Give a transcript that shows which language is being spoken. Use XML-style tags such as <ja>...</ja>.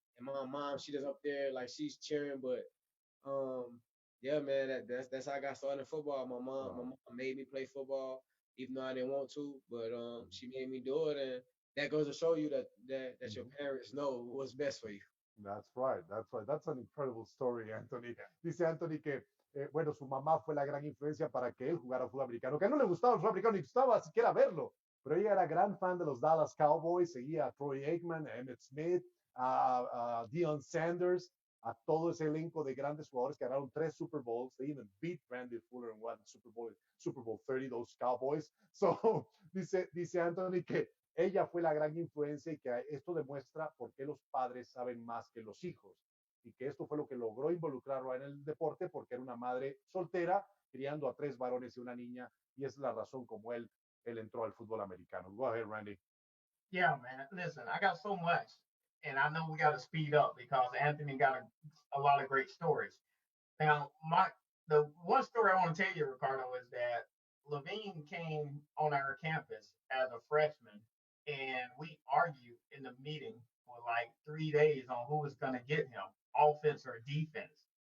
<en>And my mom, she just up there, like she's cheering. But yeah, man, that's how I got started in football. My mom made me play football, even though I didn't want to. But she made me do it, and that goes to show you that your parents know what's best for you. That's right, that's right. That's an incredible story, Anthony.</en> <es>Dice Anthony que, bueno, su mamá fue la gran influencia para que él jugara fútbol americano, que a él no le gustaba el fútbol americano, ni gustaba siquiera verlo, pero ella era gran fan de los Dallas Cowboys, seguía a Troy Aikman, a Emmitt Smith, a Deion Sanders, a todo ese elenco de grandes jugadores que ganaron 3 Super Bowls.</es> <en>They even beat Randy Fuller in one Super Bowl 30, those Cowboys.</en> <es>So, dice Anthony que ella fue la gran influencia y que esto demuestra por qué los padres saben más que los hijos y que esto fue lo que logró involucrarlo en el deporte porque era una madre soltera criando a 3 varones y una niña y es la razón como él entró al fútbol americano.</es> <en>Go ahead, Randy. Yeah, man. Listen, I got so much, and I know we got to speed up because Anthony got a lot of great stories. Now, the one story I want to tell you, Ricardo, is that Levine came on our campus as a freshman, and we argued in the meeting for like 3 days on who was going to get him, offense or defense.</en>